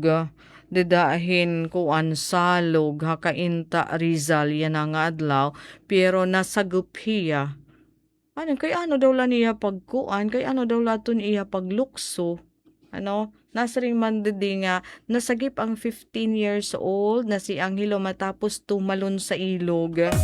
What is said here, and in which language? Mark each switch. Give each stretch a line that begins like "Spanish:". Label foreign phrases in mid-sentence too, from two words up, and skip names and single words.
Waray: Didahin kuan salog hakainta Rizal yan nga adlaw. Pero nasagup hiya. Ano, kay ano daw la niya pagkuan? Kay ano daw laton iya paglukso?
Filipino: Ano? Nasaring man didi nga nasagip ang
English: 15 years old
Filipino: na si Angelo matapos tumalon sa ilog.